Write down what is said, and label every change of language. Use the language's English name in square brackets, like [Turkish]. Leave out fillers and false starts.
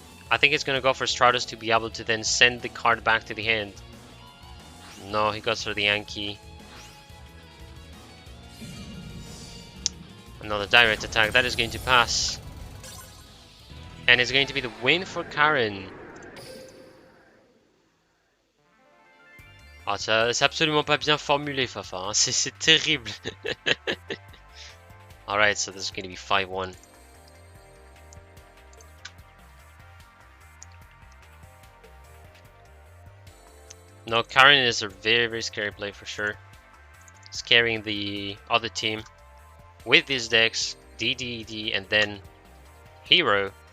[English] I think it's going to go for Stratos to be able to then send the card back to the hand. No, he goes for the Anki. Another direct attack, that is going to pass. And it's going to be the win for Karen. [French] Ah, c'est absolument pas bien formulé, Fafa. Hein. C'est terrible. [English] Alright, so this is going to be 5-1. No, Karen is a very, very scary play for sure. Scaring the other team with these decks, DDD, and then Hero.